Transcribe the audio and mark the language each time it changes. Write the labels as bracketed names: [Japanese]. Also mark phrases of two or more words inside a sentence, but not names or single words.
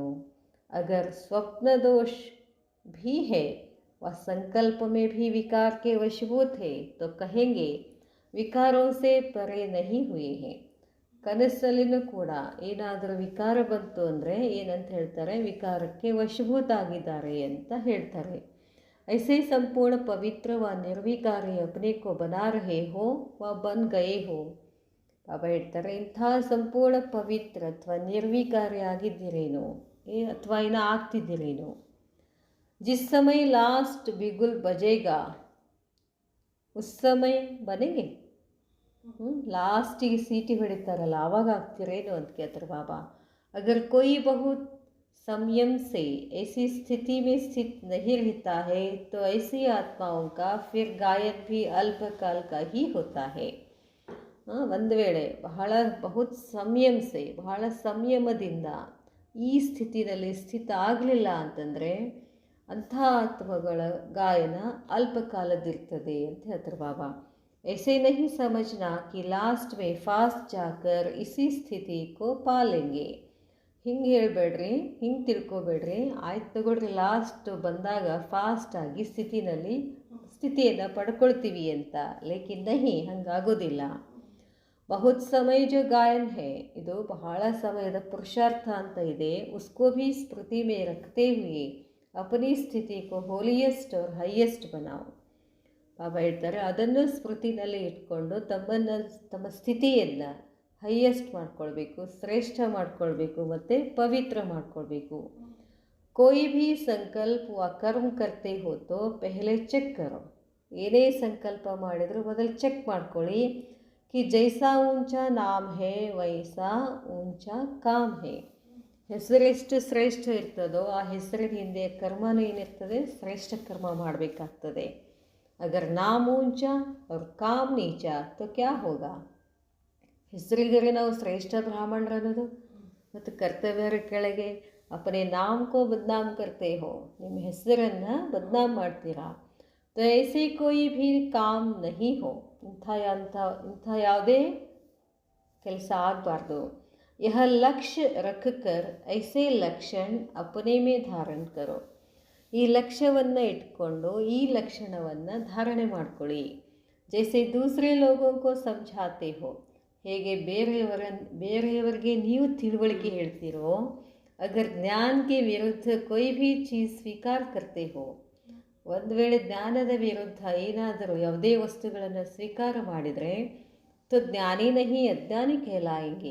[Hindi] अगर स्वप्न दोष भी है वह संकल्प में भी विकार के वशीभूत है तो कहेंगे विकारों से परे नहीं हुए हैं. [Kannada] ಕನಸಲ್ಲಿನೂ ಕೂಡ ಏನಾದರೂ ವಿಕಾರ ಬಂತು ಅಂದರೆ ಏನಂತ ಹೇಳ್ತಾರೆ? ವಿಕಾರಕ್ಕೆ ವಶೀಭೂತ ಆಗಿದ್ದಾರೆ ಅಂತ ಹೇಳ್ತಾರೆ. [Hindi] ऐसे संपूर्ण पवित्र व निर्विकारी अपने को बना रहे हो व बन गए हो. [Kannada] ಬಾಬಾ ಹೇಳ್ತಾರೆ, ಇಂಥ ಸಂಪೂರ್ಣ ಪವಿತ್ರ ಅಥವಾ ನಿರ್ವಿಕಾರಿ ಆಗಿದ್ದೀರೇನೋ ಅಥವಾ ಏನೋ ಆಗ್ತಿದ್ದೀರೇನೋ. [Hindi] जिस समय लास्ट बिगुल बजेगा उस समय बनेंगे. [Kannada] लास्टिಗೆ ಸೀಟಿ ಹೊಡಿತಾರಲ್ಲ ಆವಾಗ ಆಗ್ತಿರೇನು ಅಂತ ಕೇಳ್ತಾರೆ ಬಾಬಾ. [Hindi] अगर कोई बहुत संयम से ऐसी स्थिति में स्थित नहीं रहता है तो ऐसी आत्माओं का फिर गायन भी अल्पकाल का ही होता है. [Kannada] ಒಂದು ವೇಳೆ [Hindi] बहुत संयम से [Kannada] ಬಹಳ ಸಂಯಮದಿಂದ ಈ ಸ್ಥಿತಿನಲ್ಲಿ ಸ್ಥಿತ ಆಗಲಿಲ್ಲ ಅಂತಂದರೆ ಅಂಥ ಆತ್ಮಗಳ ಗಾಯನ ಅಲ್ಪಕಾಲದಿರ್ತದೆ ಅಂತ ಹೇಳ್ತಾರೆ ಬಾಬಾ. [Hindi] ऐसे नहीं समझना कि लास्ट में फास्ट जाकर इसी स्थिति को पालेंगे. [Kannada] ಹಿಂಗೆ ಹೇಳಬೇಡ್ರಿ, ಹಿಂಗೆ ತಿಳ್ಕೊಬೇಡ್ರಿ. ಆಯ್ತು ತಗೊಳ್ರಿ, ಲಾಸ್ಟ್ ಬಂದಾಗ ಫಾಸ್ಟಾಗಿ ಸ್ಥಿತಿಯನ್ನು ಪಡ್ಕೊಳ್ತೀವಿ ಅಂತ. [Hindi] लेकिन नहीं, ಹಂಗಾಗೋದಿಲ್ಲ. बहुत समय जो गायन है, [Kannada] ಇದು ಬಹಳ ಸಮಯದ ಪುರುಷಾರ್ಥ ಅಂತ ಇದೆ. [Hindi] उसको भी स्मृति में रखते हुए अपनी स्थिति को होलिएस्ट और हाइएस्ट बनाओ. [Kannada] ಬಾಬಾ ಹೇಳ್ತಾರೆ, ಅದನ್ನು ಸ್ಮೃತಿನಲ್ಲಿ ಇಟ್ಕೊಂಡು ತಮ್ಮ ಸ್ಥಿತಿಯನ್ನು ಹೈಯೆಸ್ಟ್ ಮಾಡ್ಕೊಳ್ಬೇಕು, ಶ್ರೇಷ್ಠ ಮಾಡ್ಕೊಳ್ಬೇಕು ಮತ್ತು ಪವಿತ್ರ ಮಾಡ್ಕೊಳ್ಬೇಕು. [Hindi] कोई भी संकल्प व कर्म करते हो तो पहले ಚೆಕ್ करो. [Kannada] ಏನೇ ಸಂಕಲ್ಪ ಮಾಡಿದರೂ ಮೊದಲು ಚೆಕ್ ಮಾಡ್ಕೊಳ್ಳಿ. [Hindi] कि जैसा ऊंचा नाम है वैसा ऊंचा काम है. [Kannada] ಹೆಸರೆಷ್ಟು ಶ್ರೇಷ್ಠ ಇರ್ತದೋ ಆ ಹೆಸರಿನ ಹಿಂದೆ ಕರ್ಮನೂ ಏನಿರ್ತದೆ? ಶ್ರೇಷ್ಠ ಕರ್ಮ ಮಾಡಬೇಕಾಗ್ತದೆ. [Hindi] अगर नाम ऊंचा और काम नीचा तो क्या होगा? [Kannada] ಹೆಸರಿಗರೆ ನಾವು ಶ್ರೇಷ್ಠ ಬ್ರಾಹ್ಮಣರು ಅನ್ನೋದು ಮತ್ತು ಕರ್ತವ್ಯರ ಕೆಳಗೆ [Hindi] अपने नाम को बदनाम करते हो, [Kannada] ನಿಮ್ಮ ಹೆಸರನ್ನು ಬದ್ನಾಮ್ ಮಾಡ್ತೀರಾ. [Hindi] तो ऐसे कोई भी काम नहीं हो. [Kannada] ಇಂಥ ಯಾವುದೇ ಕೆಲಸ ಆಗಬಾರ್ದು. [Hindi] यह लक्ष्य रखकर ऐसे लक्षण अपने में धारण करो. [Kannada] ಈ ಲಕ್ಷ್ಯವನ್ನು ಇಟ್ಕೊಂಡು ಈ ಲಕ್ಷಣವನ್ನು ಧಾರಣೆ ಮಾಡ್ಕೊಳ್ಳಿ. [Hindi] जैसे दूसरे लोगों को समझाते हो, [Kannada] ಹೇಗೆ ಬೇರೆಯವರಿಗೆ ನೀವು ತಿಳುವಳಿಕೆ ಹೇಳ್ತೀರೋ. ಅಗರ್ ಜ್ಞಾನಕ್ಕೆ ವಿರುದ್ಧ [Hindi] कोई भी चीज़ स्वीकार करते हो, [Kannada] ಒಂದು ವೇಳೆ ಜ್ಞಾನದ ವಿರುದ್ಧ ಏನಾದರೂ ಯಾವುದೇ ವಸ್ತುಗಳನ್ನು ಸ್ವೀಕಾರ ಮಾಡಿದರೆ [Hindi] तो ज्ञानी नहीं अज्ञानी कहलाएंगे.